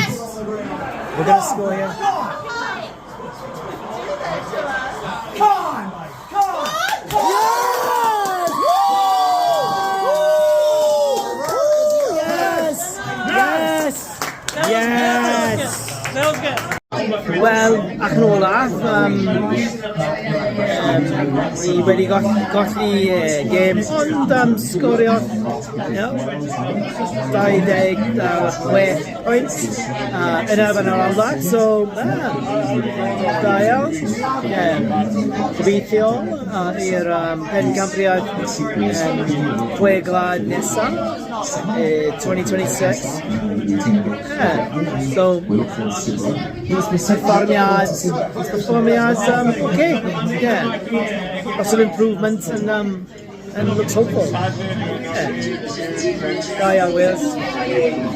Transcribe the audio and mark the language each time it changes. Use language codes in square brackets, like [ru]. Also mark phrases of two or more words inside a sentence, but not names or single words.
[en] We're going to score here. Yes! Yes! Yes! That was good. [cy] Wel, ac yn olaf, ni wedi golli gêm, ond sgorio 26 pwynt yn erbyn yr Aldac, so da iawn. Gobeithio i'r pencampwriaeth chwe glad nesaf, 2026. So, performiad, [en] okay, yeah, lots of improvement and looks hopeful. Yeah. [cy] Da iawn, Wales.